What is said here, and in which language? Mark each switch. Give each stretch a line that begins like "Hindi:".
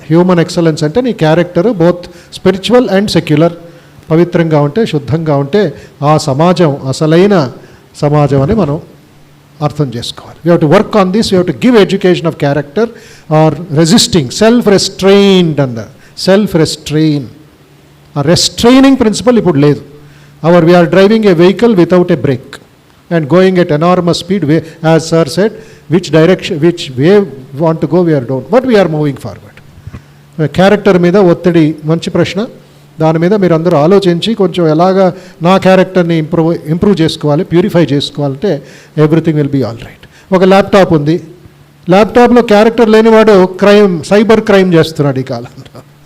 Telugu: Human excellence అంటే నీ character
English: both spiritual and secular,
Telugu: పవిత్రంగా ఉంటే, శుద్ధంగా ఉంటే ఆ సమాజం అసలైన సమాజం అని మనం అర్థం చేసుకోవాలి.
English: We have to work on this, we have to give education of character or resisting, self restrained అన్నారు.
Telugu: సెల్ఫ్ రెస్ట్రెయిన్, ఆ రెస్ట్రైనింగ్ ప్రిన్సిపల్ ఇప్పుడు లేదు.
English: We are driving a vehicle without a brake and going at enormous speed, as sir said, which direction, which way we want to go, we are don't, but we are moving forward.
Telugu: Character మీద ఒత్తిడి మంచి ప్రశ్న. దాని మీద మీరు అందరూ ఆలోచించి కొంచెం ఎలాగా నా క్యారెక్టర్ని ఇంప్రూవ్ చేసుకోవాలి, ప్యూరిఫై చేసుకోవాలంటే
English: Everything will be all right.
Telugu: ఒక ల్యాప్టాప్ ఉంది, ల్యాప్టాప్లో క్యారెక్టర్ లేనివాడు సైబర్ క్రైమ్ చేస్తున్నాడు ఈ కాలంలో.